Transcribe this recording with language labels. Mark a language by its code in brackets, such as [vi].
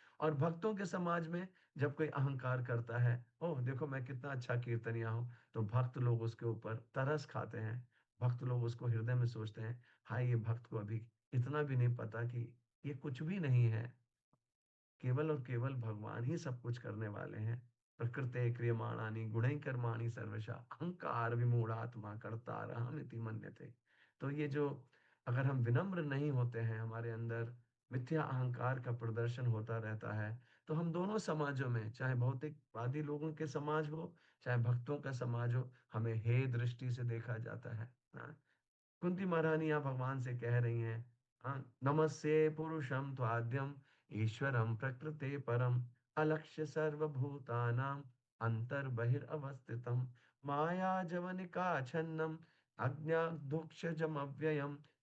[hi] और भक्तों के समाज में जब कोई अहंकार करता है, ओह देखो मैं कितना अच्छा कीर्तनिया हूँ, तो भक्त लोग उसके ऊपर तरस खाते हैं। भक्त लोग उसको हृदय में सोचते हैं, हाय ये भक्त को अभी इतना भी नहीं पता कि ये कुछ भी नहीं है, केवल और केवल भगवान ही सब कुछ करने वाले हैं। [sa] प्रकृते क्रियमाणानि गुणैः कर्माणि सर्वशः अहंकार विमूढ़ात्मा कर्तारहमिति मन्यते। [hi] तो ये जो, अगर हम विनम्र नहीं होते हैं, हमारे अंदर मिथ्या अहंकार का प्रदर्शन होता रहता है, तो हम दोनों समाजों में, चाहे भौतिकवादी लोगों के समाज हो, चाहे भक्तों का समाज हो, हमें हे दृष्टि से देखा जाता है। हाँ? कुंती महारानी यहाँ भगवान से कह रही हैं, हाँ, [sa] नमस्ते पुरुषम त्वाद्यम ईश्वरम प्रकृते परम अलक्ष्य सर्वभूतानाम अंतर बहिर्अवस्थितम माया जवनिका छन्नम अज्ञाधुक्षजम अव्ययम।